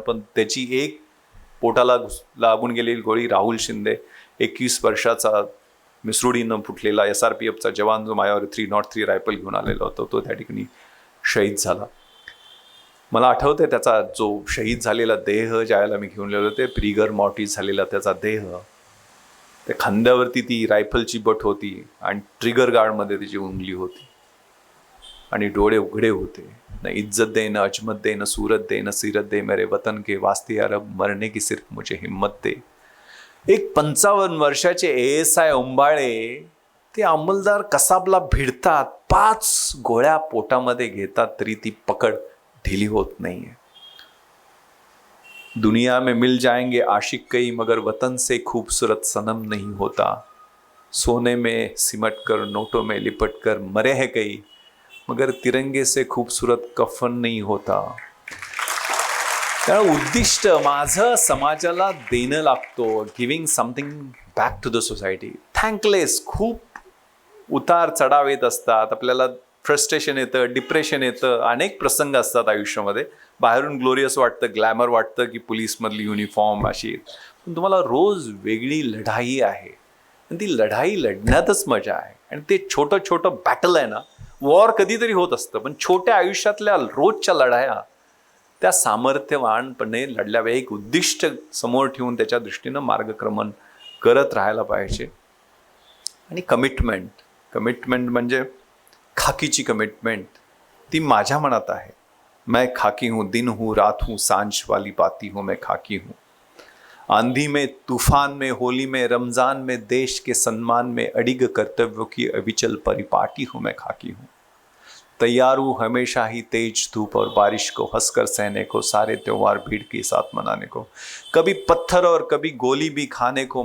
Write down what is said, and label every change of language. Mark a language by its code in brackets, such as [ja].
[mr] पण त्याची एक पोटाला लागून गेलेली गोळी राहुल शिंदे, 21 वर्षाचा मिसरुडीनं फुटलेला SRPFचा जवान, जो माझ्यावर 303 रायफल घेऊन आलेला होता, तो त्या ठिकाणी शहीद झाला. मला आठवतंय त्याचा जो शहीद झालेला देह ज्यावेळेला मी घेऊन गेलो होते, प्रिगर मॉर्टिस झालेला त्याचा देह, त्या खांद्यावरती ती रायफलची बट होती आणि ट्रिगर गार्डमध्ये त्याची उंगली होती आणि डोळे उघडे होते. [hi] न इज्जत दे, न अजमत दे, न सूरत दे, न सीरत दे, मेरे वतन के वास्ते अरब, मरने की सिर्फ मुझे हिम्मत दे. [mr] एक 55 वर्षाचे ASI उंबाळे ते अंमलदार कसाबला भिडतात, 5 गोळ्या पोटामध्ये घेतात, तरी ती पकड ढिली होत नाहीये. [hi] दुनिया में मिल जाएंगे आशिक कई, मगर वतन से खूबसूरत सनम नहीं होता. सोने में सिमट कर, नोटों में लिपट कर मरे हैं कई, मगर तिरंगे से खूबसूरत कफन नहीं होता. [mr] त्यामुळे उद्दिष्ट माझं समाजाला देणं लागतो, [en] Giving something back to the society. [mr] Thankless, खूप उतार चढाव येत असतात, आपल्याला फ्रस्ट्रेशन येतं, डिप्रेशन येतं, अनेक प्रसंग असतात आयुष्यामध्ये. बाहेरून ग्लोरियस वाटतं, ग्लॅमर वाटतं की पोलीसमधली युनिफॉर्म अशी, पण तुम्हाला रोज वेगळी लढाई आहे आणि ती लढाई लढण्यातच मजा आहे. आणि ते छोटं छोटं बॅटल आहे ना, वॉर कधीतरी होत असतं, पण छोट्या आयुष्यातल्या रोजच्या लढाया त्या सामर्थ्यवानपणे लढल्यावर एक उद्दिष्ट समोर ठेवून त्याच्या दृष्टीनं मार्गक्रमण करत राहायला पाहिजे. आणि कमिटमेंट म्हणजे खाकीची कमिटमेंट, ती माझ्या मनात आहे. [hi] मैं खाकी हूँ, दिन हूँ, रात हूँ, सांझ वाली बाती हूँ, मैं खाकी हूँ. आंधी में, तूफान में, होली में, रमजान में, देश के सम्मान में अडिग कर्तव्यों की अविचल परिपाटी हूँ, मैं खाकी हूँ. तैयार हूँ हमेशा ही तेज धूप और बारिश को हंसकर सहने को, सारे त्योहार भीड़ के साथ मनाने को, कभी पत्थर और कभी गोली भी खाने को.